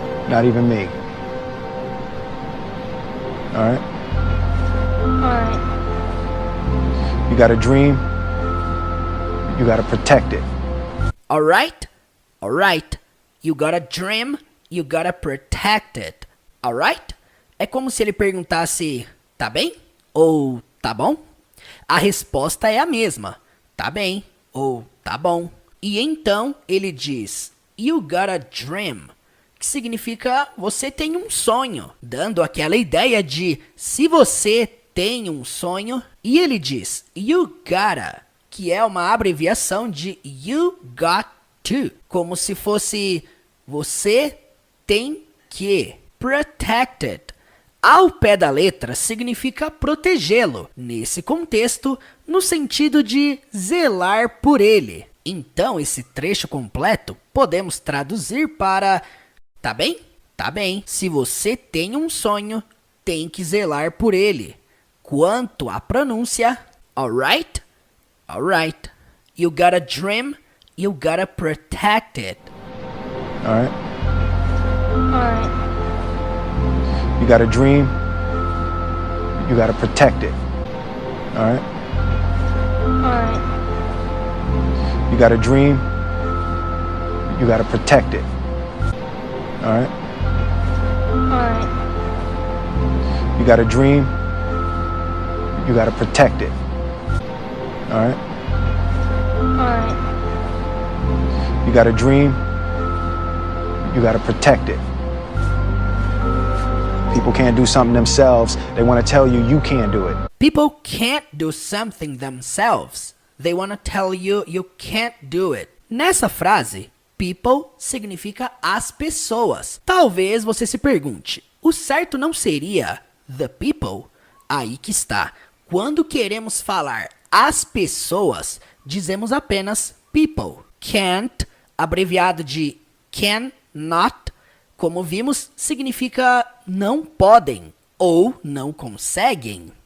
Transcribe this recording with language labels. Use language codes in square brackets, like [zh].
[en] Not even me. Alright? Alright. You got a dream, you gotta protect it. Alright? Alright. You got a dream, You gotta protect it. Alright? [pt] É como se ele perguntasse, tá bem? Ou tá bom? A resposta é a mesma. Tá bem ou tá bom. E então ele diz, you got a dream, que significa você tem um sonho, dando aquela ideia de se você tem um sonho. E ele diz, you gotta, que é uma abreviação de you got to, como se fosse você tem que. Protected, ao pé da letra, significa protegê-lo, nesse contexto, no sentido de zelar por ele. Então, esse trecho completo podemos traduzir para tá bem? Tá bem. Se você tem um sonho, tem que zelar por ele. Quanto à pronúncia, alright? Alright. [en] You got a dream, you gotta protect it. All right? Alright. You got a dream, you gotta protect it. All right? Alright. You got a dream, you gotta protect it. All right? Alright. You got a dream, you gotta protect it. All right? Alright. You got a dream, you gotta protect it. People can't do something themselves. They want to tell you can't do it. People can't do something themselves. They want to tell you can't do it. [pt] Nessa frase, people significa as pessoas. Talvez você se pergunte, o certo não seria the people? Aí que está. Quando queremos falar as pessoas, dizemos apenas people. Can't, abreviado de cannot, como vimos, significa não podem ou não conseguem.